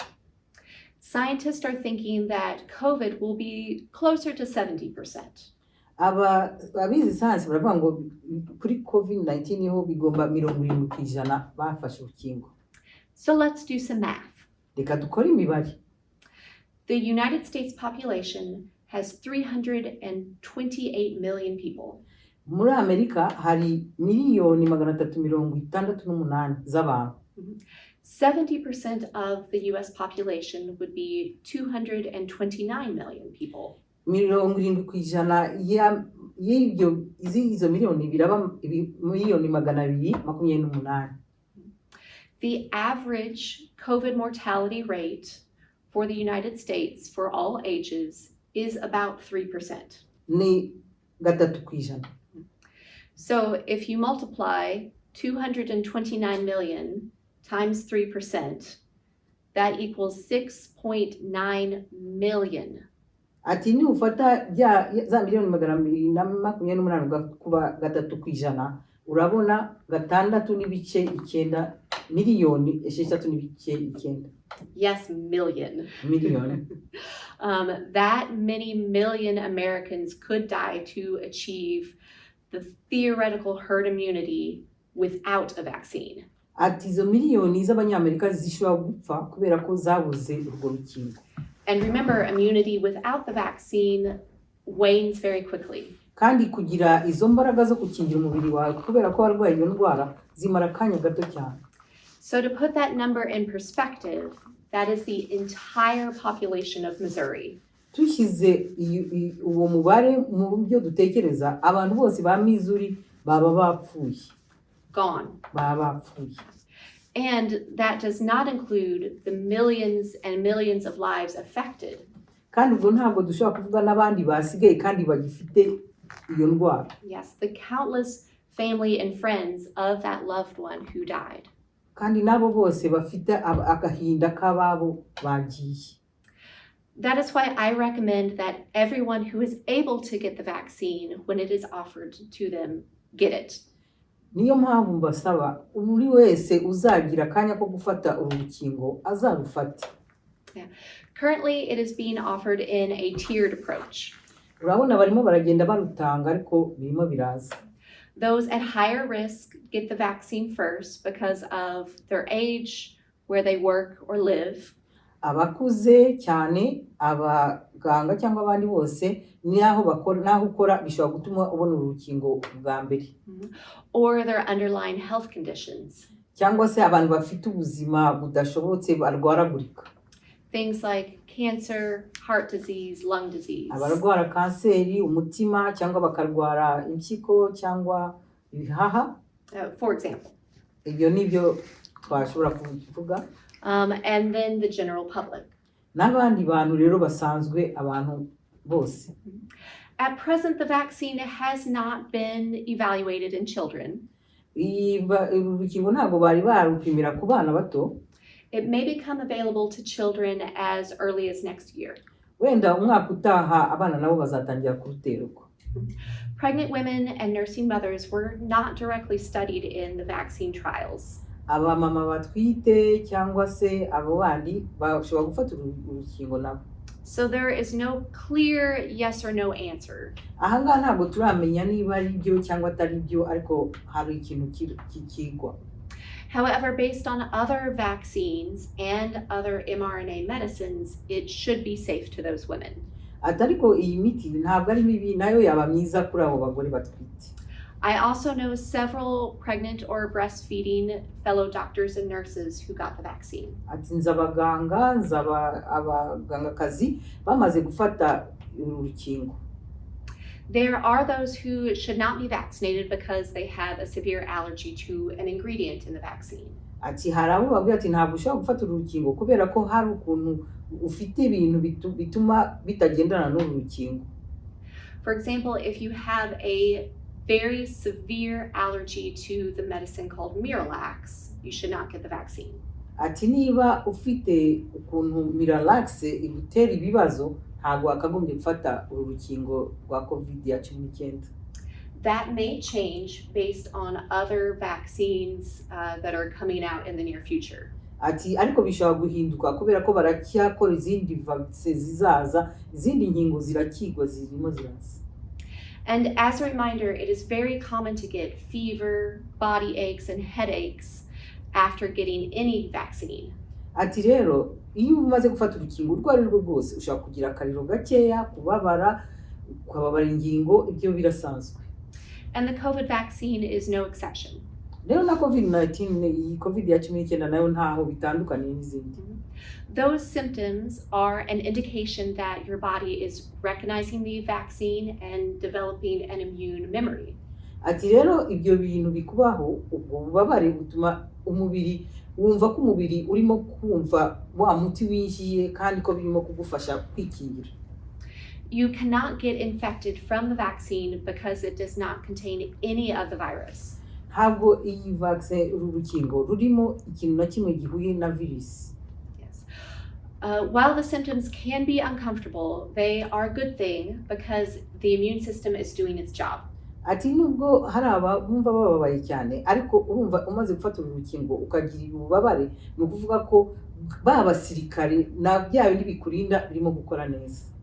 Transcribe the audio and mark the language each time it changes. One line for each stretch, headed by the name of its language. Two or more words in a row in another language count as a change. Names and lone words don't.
English: Scientists are thinking that COVID will be closer to 70%.
Kinyarwanda: Abizi science baravuga ngo kuri COVID-19 ho bigomba 70% bafashe urukingo.
English: So let's do some math.
Kinyarwanda: Reka dukore imibare.
English: The United States population has 328 million people.
Kinyarwanda: Muri Amerika hari miliyoni 368 z'abantu.
English: 70% of the US population would be 229 million people.
Kinyarwanda: 70% y'izo miliyoni biraba miliyoni 228.
English: The average COVID mortality rate for the United States for all ages is about 3%.
Kinyarwanda: Ni 3%.
English: So if you multiply 229 million times 3%, that equals 6.9 million.
Kinyarwanda: Ati ni ufata za miliyoni 228 kuba 3%, urabona 6.9 miliyoni 6.9.
English: Yes, million. Million. That many million Americans could die to achieve the theoretical herd immunity without a vaccine.
Kinyarwanda: Ati izo miliyoni z'abanyamerika zishobora gupfa kubera ko zabuze urwo rukingo.
English: And remember, immunity without the vaccine wanes very quickly.
Kinyarwanda: Kandi kugira izo mbaraga zo gukingira umubiri wawe kubera ko warwaye iyo ndwara zimara akanya gato cyane.
English: So to put that number in perspective, that is the entire population of Missouri.
Kinyarwanda: Tushyize uwo mubare mu buryo dutekereza abantu bose ba Missouri baba bapfuye.
English: Gone.
Kinyarwanda: Baba bapfuye.
English: And that does not include the millions and millions of lives affected.
Kinyarwanda: Kandi ubwo ntabwo dushobora kuvuga n'abandi basigaye kandi bagifite iyo ndwara.
English: Yes, the countless family and friends of that loved one who died.
Kinyarwanda: Kandi nabo bose bafite agahinda k'ababo bagiye.
English: That is why I recommend that everyone who is able to get the vaccine when it is offered to them, get it.
Kinyarwanda: Niyo mpamvu mbasaba buri wese uzagira akanya ko gufata urukingo azarufate.
English: Currently, it is being offered in a tiered approach.
Kinyarwanda: Urabona barimo baragenda barutanga ariko birimo biraza.
English: Those at higher risk get the vaccine first because of their age, where they work or live.
Kinyarwanda: Abakuze cyane, abaganga cyangwa abandi bose naho ukora bishobora gutuma ubona urukingo bwa mbere.
English: Or their underlying health conditions.
Kinyarwanda: Cyangwa se abantu bafite ubuzima budashobotse barwaragurika.
English: Things like cancer, heart disease, lung disease.
Kinyarwanda: Abarwara kanseri, umutima cyangwa bakarwara impyiko cyangwa ibihaha.
English: For example.
Kinyarwanda: Ibyo nibyo twashobora kuvuga.
English: And then the general public.
Kinyarwanda: N'abandi bantu rero basanzwe abantu bose.
English: At present, the vaccine has not been evaluated in children.
Kinyarwanda: Urukingo ntabwo bari barupimira ku bana bato.
English: It may become available to children as early as next year.
Kinyarwanda: Wenda umwaka utaha abana nabo bazatangira kuruterwa.
English: Pregnant women and nursing mothers were not directly studied in the vaccine trials.
Kinyarwanda: Abamama batwite cyangwa se abo bandi bashobora gufata urukingo nabo.
English: So there is no clear yes or no answer.
Kinyarwanda: Ahangaha ntabwo turamenya niba ari byo cyangwa atari byo ariko hari ikintu kikigwa.
English: However, based on other vaccines and other mRNA medicines, it should be safe to those women.
Kinyarwanda: ati ariko iyi miti ntabwo ari mibi nayo yaba myiza kuri abo bagore batwite.
English: I also know several pregnant or breastfeeding fellow doctors and nurses who got the vaccine.
Kinyarwanda: Ati nzi abagangakazi bamaze gufata uru rukingo.
English: There are those who should not be vaccinated because they have a severe allergy to an ingredient in the vaccine.
Kinyarwanda: Ati hari abo babwira ati ntabwo ushobora gufata uru rukingo kubera ko hari ukuntu ufite ibintu bituma bitagendana n'uru rukingo.
English: For example, if you have a very severe allergy to the medicine called Miralax, you should not get the vaccine.
Kinyarwanda: Ati niba ufite ukuntu Miralax igutera ibibazo ntabwo wakagombye gufata uru rukingo rwa COVID-19.
English: That may change based on other vaccines that are coming out in the near future.
Kinyarwanda: Ati ariko bishobora guhinduka kubera ko baracyakora izindi vaccine zizaza, izindi nkingo zirakigwa zirimo ziraza.
English: And as a reminder, it is very common to get fever, body aches, and headaches after getting any vaccine.
Kinyarwanda: Ati rero iyo umaze gufata urukingo urwo ari rwo rwose ushobora kugira akariro gakeya, kubabara, ukababara ingingo, ibyo birasanzwe.
English: And the COVID vaccine is no exception.
Kinyarwanda: Rero na COVID-19 iyi COVID-19 nayo ntaho bitandukanye n'izindi.
English: Those symptoms are an indication that your body is recognizing the vaccine and developing an immune memory.
Kinyarwanda: Ati rero ibyo bintu bikubaho, ubwo bubabare butuma umubiri wumva ko umubiri urimo kumva wa muti winjiye kandi ko birimo kugufasha kwikingira.
English: You cannot get infected from the vaccine because it does not contain any of the virus.
Kinyarwanda: Ntabwo iyi vaccine uru rukingo rurimo ikintu na kimwe gihuye na virus.
English: Yes. While the symptoms can be uncomfortable, they are a good thing because the immune system is doing its job.
Kinyarwanda: Ati nubwo hari abumva bababaye cyane ariko urumva umaze gufata uru rukingo ukagira ububabare ni ukuvuga ko babasirikare na bya bindi bikurinda birimo gukora neza.